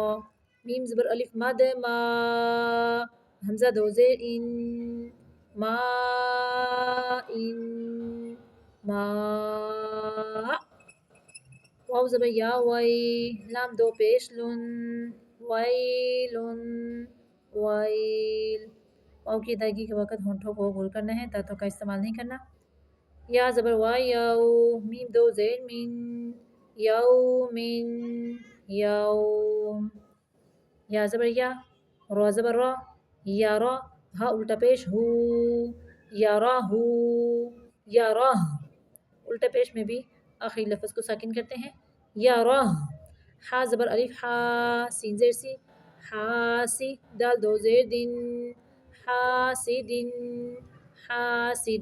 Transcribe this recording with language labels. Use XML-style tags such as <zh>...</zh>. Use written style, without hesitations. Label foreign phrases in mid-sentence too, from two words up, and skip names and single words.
<ur>میم زبر الف مد ما، حمزہ دو زیر ان، مائن، ماء. واو زبر یا، وئی، لام دو پیش لن، ویلن، ویل. واو کی ادائیگی کے وقت ہونٹوں کو گول کرنا ہے، دانتوں کا استعمال نہیں کرنا. یا زبر وا، یو، میم دو زیر من، یومن، یوم. یا زبر یا، را زبر را، یا را، ہا الٹا پیش ہو، یا راہو، یا راہ. الٹا پیش میں بھی آخری لفظ کو ساکن کرتے ہیں، یا راہ. حا زبر الف حا، سین زیر سی، حاسی، دال دو زیر دن، حاسدن، حاسد.</ur>